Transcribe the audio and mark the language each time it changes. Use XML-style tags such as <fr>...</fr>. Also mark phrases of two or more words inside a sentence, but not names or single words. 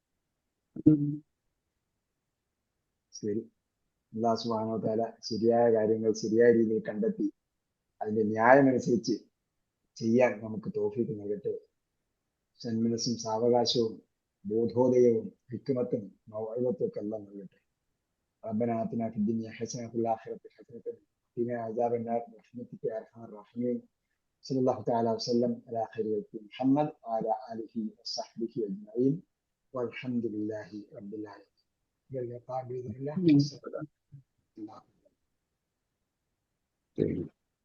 <ml>ശരി.</ml> <ar>الله سبحانه وتعالى</ar> <ml>ശരിയായ കാര്യങ്ങൾ ശരിയായ രീതിയിൽ കണ്ടെത്തി അതിന്റെ ന്യായമനുസരിച്ച് ചെയ്യാൻ നമുക്ക് തൗഫീഖ് നൽകട്ടെ. സന്മനസ്സും സാവകാശവും ബോധോദയവും ഹിക്മത്തും മൗഇദത്തും എല്ലാം നൽകട്ടെ.</ml> <ar>ربنا آتنا في الدنيا حسنة وفي الآخرة حسنة وقنا عذاب النار برحمتك يا أرحم الراحمين. صلى الله تعالى وسلم على خير خلق محمد وعلى آله وصحبه أجمعين والحمد لله رب العالمين. إلى اللقاء بإذن الله.</ar>